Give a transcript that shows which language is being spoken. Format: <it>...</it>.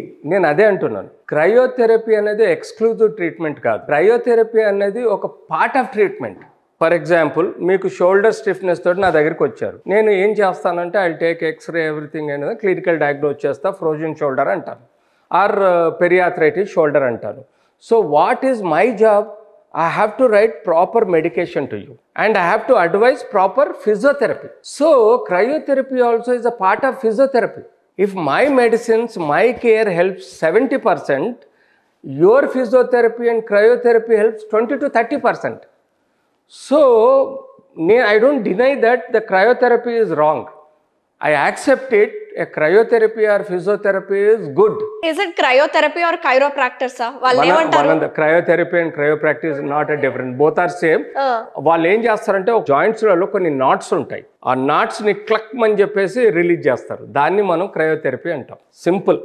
<te>నేను అదే అంటున్నాను, క్రయోథెరపీ అనేది ఎక్స్క్లూజివ్ ట్రీట్మెంట్ కాదు. క్రయోథెరపీ అనేది ఒక part of treatment. For example, మీకు షోల్డర్ స్టిఫ్నెస్ తోటి నా దగ్గరికి వచ్చారు. నేను ఏం చేస్తానంటే</te> <en>I take X-ray everything</en> <te>అనేది క్లినికల్ డయాగ్నోస్ చేస్తా. ఫ్రోజన్ షోల్డర్ అంటాను, ఆర్ పెరియాథరైటిస్ షోల్డర్ అంటాను.</te> <en>So what is my job? I have to write proper medication to you and I have to advise proper physiotherapy. So cryotherapy also is a part of physiotherapy. If my medicines, my care helps 70%, your physiotherapy and cryotherapy helps 20 to 30%. So I don't deny that the cryotherapy is wrong. I accept it a cryotherapy or physiotherapy is good. Is it cryotherapy or chiropractors?</en> <te>వాళ్ళు ఏమంటారు?</te> <en>Cryotherapy and chiropractics not a different, both are same.</en> <te>వాళ్ళు ఏం చేస్తారంటే ఒక జాయింట్స్లలో కొన్ని NATS ఉంటాయి, ఆ NATS ని క్లక్ అని చెప్పేసి రిలీజ్ చేస్తారు, దాన్ని మనం క్రయోథెరపీ అంటాం. సింపుల్.</te>